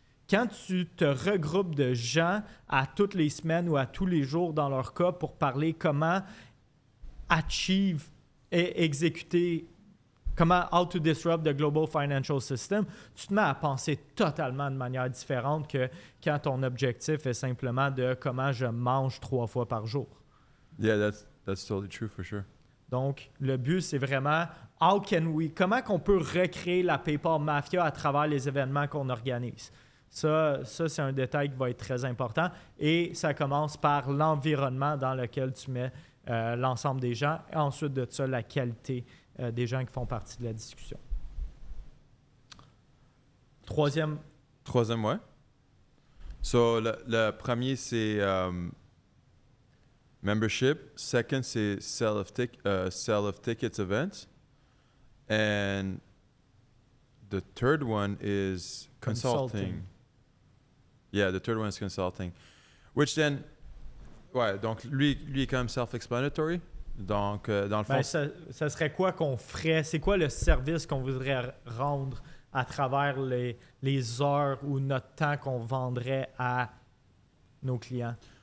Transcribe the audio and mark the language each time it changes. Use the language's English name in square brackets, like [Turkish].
[French] Quand tu te regroupes de gens à toutes les semaines ou à tous les jours dans leur cas pour parler comment achieve et exécuter, comment [English] how to disrupt the global financial system, [French] tu te mets à penser totalement de manière différente que quand ton objectif est simplement de comment je mange 3 fois par jour. [English] Yeah, that's totally true for sure. [French] Donc, le but, c'est vraiment comment qu'on peut recréer la PayPal Mafia à travers les événements qu'on organise. Ça, c'est un détail qui va être très important et ça commence par l'environnement dans lequel tu mets l'ensemble des gens et ensuite de ça, la qualité des gens qui font partie de la discussion. Troisième, ouais. So, le premier, c'est membership. [English] Second, c'est sell of tickets events. And the third one is consulting. Yeah, the third one is consulting. Which then, [French] ouais, donc lui est quand même self-explanatory. Donc, dans le fond... ça serait quoi qu'on ferait? C'est quoi le service qu'on voudrait rendre à travers les heures ou notre temps qu'on vendrait à nos clients?